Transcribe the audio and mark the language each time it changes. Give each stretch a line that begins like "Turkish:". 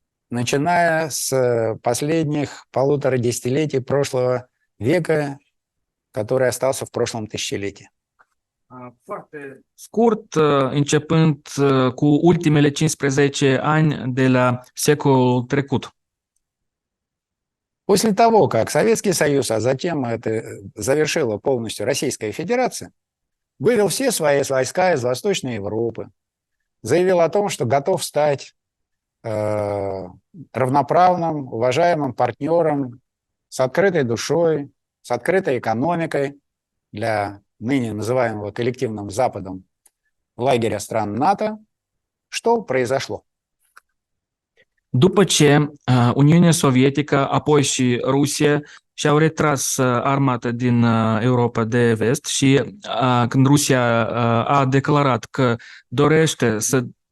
Russian: начиная с последних 1,5 десятилетий прошлого века, который остался в прошлом тысячелетии.
Romanian: Foarte scurt, începând cu ultimele 15 ani de la secolul trecut.
Russian: После того, как Советский Союз, а затем это завершила полностью Российская Федерация, вывел все свои войска из Восточной Европы, заявил о том, что готов стать равноправным, уважаемым партнером с открытой душой, с открытой экономикой для ныне называемого коллективным Западом лагеря стран НАТО, что произошло?
Romanian: După ce Uniunea Sovietică, apoi și Rusia și-au retras armata din Europa de Vest și când Rusia a declarat că dorește să...